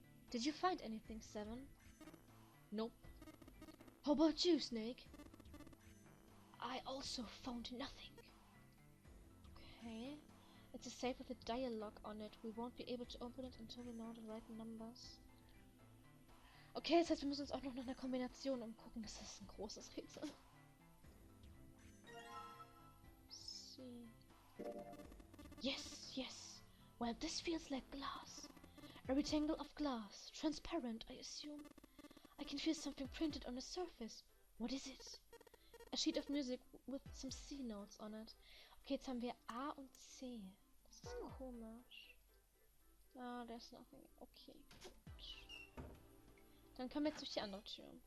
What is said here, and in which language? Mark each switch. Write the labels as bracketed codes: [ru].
[en] Did you find anything, 7? Nope. How about you, Snake? I also found nothing. Okay. It's a safe with a dial lock on it. We won't be able to open it until we know the right numbers. [de] Okay, das heißt, wir müssen uns auch noch nach einer Kombination umgucken. Das ist ein großes Rätsel. [en] See. Yes, yes. Well, this feels like glass. A rectangle of glass. Transparent, I assume. I can feel something printed on the surface. What is it? A sheet of music with some C notes on it. [de] Okay, jetzt haben wir A und C. Das ist komisch. [en] Ah, there's nothing. [de] Okay, gut. Dann kommen wir jetzt durch die andere Tür.